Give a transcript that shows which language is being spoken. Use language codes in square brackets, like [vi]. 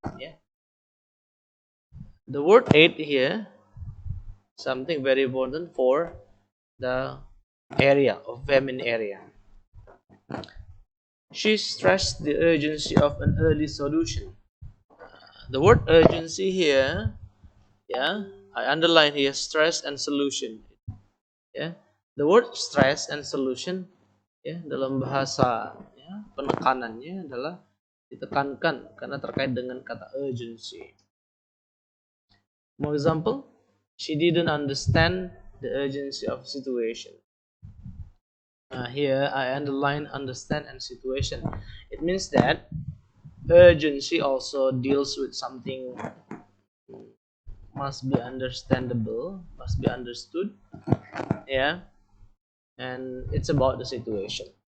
[en] Yeah, the word aid here, something very important for the area of famine area. She stressed the urgency of an early solution. The word urgency here, yeah, I underline here stress and solution. Yeah, the word stress and solution, [id] ya, dalam bahasa ya, penekanannya adalah ditekankan karena terkait dengan kata urgency. [en] For example, she didn't understand the urgency of situation. Here I underline understand and situation. It means that urgency also deals with something must be understandable, must be understood, yeah, and it's about the situation.